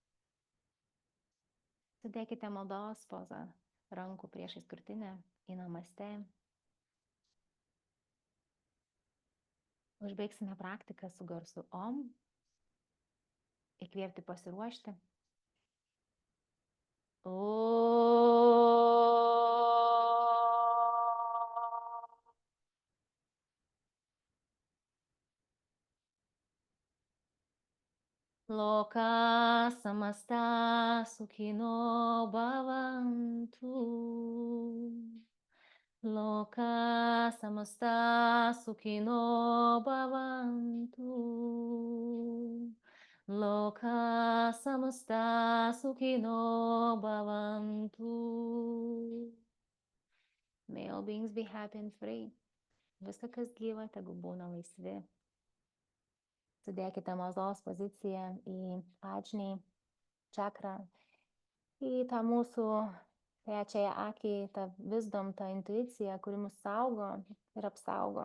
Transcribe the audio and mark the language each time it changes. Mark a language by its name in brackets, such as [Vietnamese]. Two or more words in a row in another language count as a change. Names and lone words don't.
[Lithuanian] Sudėkite maldos pozą rankų priešais krūtinę į namaste. Užbaigsime praktiką su garsu OM. Įkvėpti pasiruošti. [Sanskrit] Loka samasta sukhino bhavantu. Loka samasta sukhino bhavantu. Loka samasta sukhino bhavantu. [English] May all beings be happy and free. [Lithuanian] Viską, kas gyva, tegu būna laisvi. Sudėkite maldos poziciją į Adžnį čakrą, į tą mūsų trečiąją akį, tą wisdom, tą intuiciją, kuri mus saugo ir apsaugo.